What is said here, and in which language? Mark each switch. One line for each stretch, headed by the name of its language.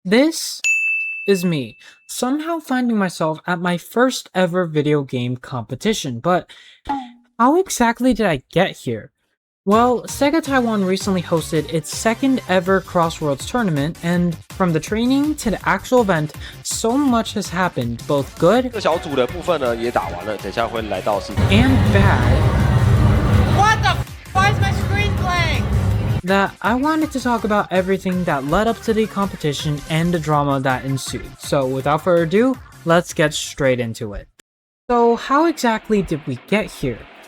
English: This is me, somehow finding myself at my first ever video game competition, but how exactly did I get here? Well, Sega Taiwan recently hosted its second ever CrossWorlds Tournament, and from the training to the actual event, so much has happened, both good
Chinese: 这小组的部分呢也打完了，等一下会来到
English: and bad. What the Why is my screen blank? That I wanted to talk about everything that led up to the competition and the drama that ensued. So without further ado, let's get straight into it. So how exactly did we get here?